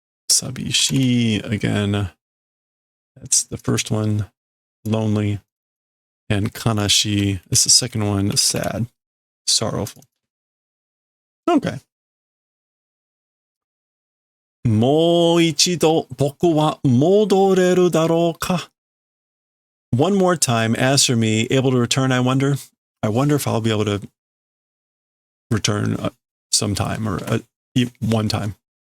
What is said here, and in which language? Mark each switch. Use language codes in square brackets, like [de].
[en] Sabishi, again, that's the first one, lonely. And kanashi is the second one, sad, sorrowful. Okay. [ja] もう一度僕は戻れるだろうか? [en] One more time, as for me, able to return, I wonder if I'll be able to return sometime or one time.